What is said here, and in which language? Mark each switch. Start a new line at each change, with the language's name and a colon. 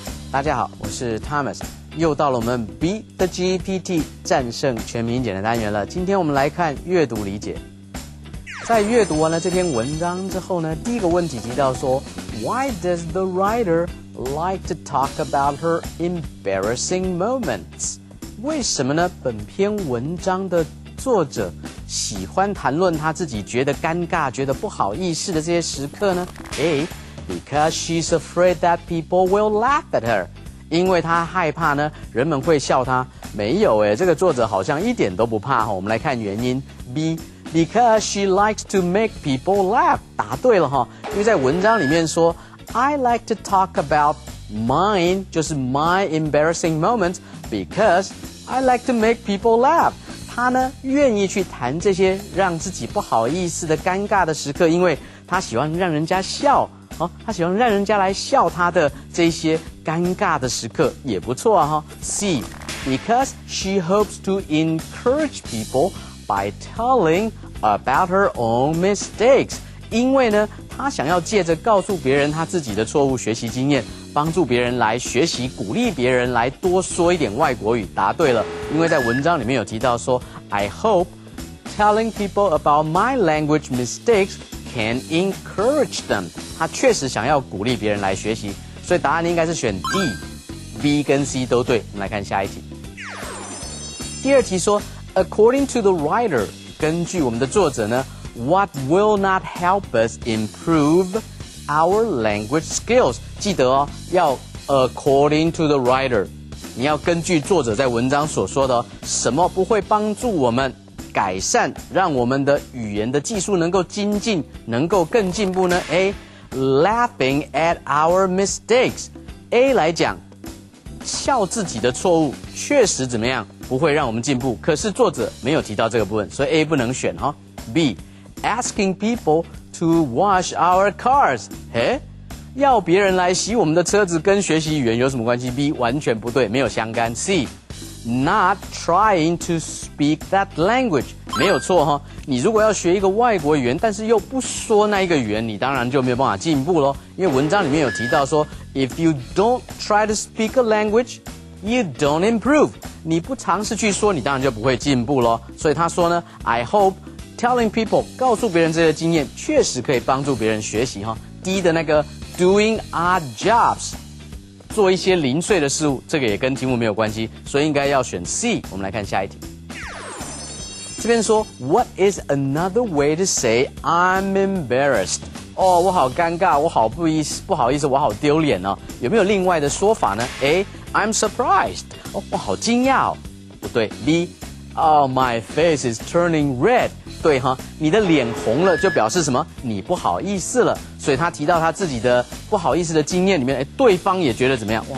Chinese: 大家好，我是 Thomas， 又到了我们 Beat the GPT 战胜全民英检的单元了。今天我们来看阅读理解。在阅读完了这篇文章之后呢，第一个问题提到说 ，
English: Why does the writer like to talk about her embarrassing moments？
Chinese: 为什么呢？本篇文章的作者喜欢谈论他自己觉得尴尬、觉得不好意思的这些时刻呢？
English: A.Because she's afraid that people will laugh at her.
Chinese: 因为她害怕呢，人们会笑她。没有这个作者好像一点都不怕我们来看原因。
English: B.Because she likes to make people laugh.
Chinese: 答对了因为在文章里面说
English: I like to talk about mine,
Chinese: 就是
English: my embarrassing moments, because I like to make people laugh.
Chinese: 她呢愿意去谈这些让自己不好意思的尴尬的时刻，因为她喜欢让人家笑。他喜欢让人家来笑他的这些尴尬的时刻，也不错C.
English: Because she hopes to encourage people by telling about her own mistakes.
Chinese: 因为呢，她想要借着告诉别人她自己的错误学习经验，帮助别人来学习，鼓励别人来多说一点外国语。答对了，因为在文章里面有提到说
English: I hope telling people about my language mistakes can encourage them.
Chinese: 他确实想要鼓励别人来学习，所以答案应该是选 D。B 跟 C 都对。我们来看下一题。第二题说
English: ，According to the writer，
Chinese: 根据我们的作者呢
English: ，What will not help us improve our language skills？
Chinese: 记得要
English: According to the writer，
Chinese: 你要根据作者在文章所说的什么不会帮助我们改善，让我们的语言的技术能够精进，能够更进步呢 ？A.
English: Laughing at our mistakes.
Chinese: A 来讲，笑自己的错误确实怎么样不会让我们进步，可是作者没有提到这个部分，所以 A 不能选B.
English: Asking people to wash our cars.
Chinese: 要别人来洗我们的车子跟学习语言有什么关系 ？B 完全不对，没有相干。
English: C.Not trying to speak that language.
Chinese: 没有错你如果要学一个外国语言，但是又不说那一个语言，你当然就没有办法进步咯。因为文章里面有提到说
English: ，If you don't try to speak a language, you don't improve.
Chinese: 你不尝试去说，你当然就不会进步咯。所以他说呢 ，
English: I hope telling people
Chinese: 告诉别人这些经验，确实可以帮助别人学习D 的那个
English: doing odd jobs。
Chinese: 做一些零碎的事物，这个也跟题目没有关系，所以应该要选 C。我们来看下一题。这边说
English: What is another way to say I'm embarrassed？
Chinese: 我好尴尬，我好不好意思，我好丢脸哦。有没有另外的说法呢 ？A.
English: I'm surprised。
Chinese: 我好惊讶不对。B.
English: My face is turning red。
Chinese: 对你的脸红了，就表示什么？你不好意思了。所以他提到他自己的不好意思的经验里面，对方也觉得怎么样？